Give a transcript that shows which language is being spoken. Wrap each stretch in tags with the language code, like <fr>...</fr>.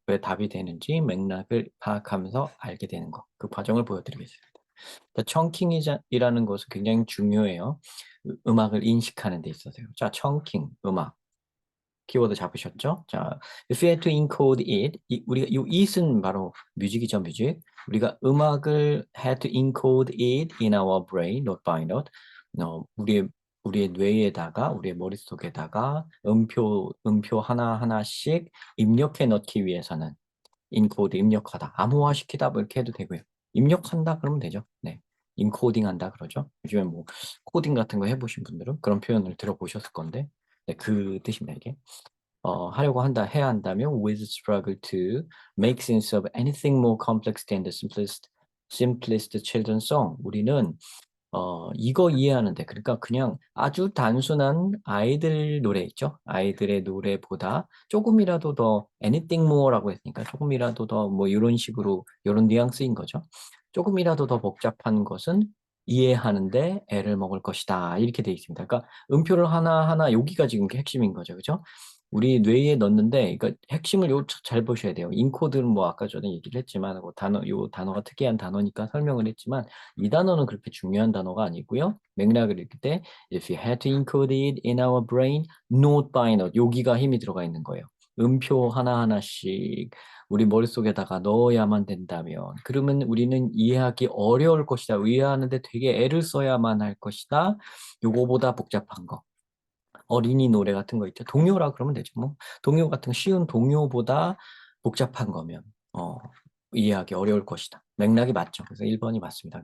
<ko>왜 답이 되는지 맥락을 파악하면서 알게 되는 거. 그 과정을 보여드리겠습니다. 청킹이라는 것은 굉장히 중요해요. 음악을 인식하는 데 있어서요. 자, 청킹, 음악. 키워드 잡으셨죠? 자,</ko> <en>if you had to encode it,</en> <ko>우리가 이 it은 바로 뮤직이죠, 뮤직. 우리가 음악을</ko> <en>had to encode it in our brain, note by note.</en> <ko>우리의 뇌에다가, 우리의 머릿속에다가 음표 하나하나씩 입력해 넣기 위해서는 인코드 입력하다, 암호화시키다 뭐 이렇게 해도 되고요. 입력한다 그러면 되죠. 네, 인코딩 한다 그러죠. 요즘에 뭐 코딩 같은 거 해보신 분들은 그런 표현을 들어보셨을 건데, 네, 그 뜻입니다 이게. 하려고 한다, 해야 한다면</ko> <en>with struggle to make sense of anything more complex than the simplest children's song.</en> <ko>우리는 이거 이해하는데, 그러니까 그냥 아주 단순한 아이들 노래 있죠? 아이들의 노래보다 조금이라도 더</ko> <en>anything more</en> <ko>라고 했으니까 조금이라도 더 뭐 이런 식으로 이런 뉘앙스인 거죠. 조금이라도 더 복잡한 것은 이해하는데 애를 먹을 것이다. 이렇게 돼 있습니다. 그러니까 음표를 하나하나 여기가 지금 핵심인 거죠. 그죠? 우리 뇌에 넣는데, 그러니까 핵심을 잘 보셔야 돼요. 인코드는 뭐 아까 전에 얘기를 했지만, 요 단어가 특이한 단어니까 설명을 했지만, 이 단어는 그렇게 중요한 단어가 아니고요. 맥락을 읽을 때</ko> <en>if you had to encode it in our brain, note by note,</en> <ko>여기가 힘이 들어가 있는 거예요. 음표 하나하나씩 우리 머릿속에다가 넣어야만 된다면, 그러면 우리는 이해하기 어려울 것이다. 이해하는데 되게 애를 써야만 할 것이다. 요거보다 복잡한 거. 어린이 노래 같은 거 있죠. 동요라 그러면 되죠. 뭐 동요 같은 쉬운 동요보다 복잡한 거면 이해하기 어려울 것이다. 맥락이 맞죠. 그래서 1번이 맞습니다.</ko>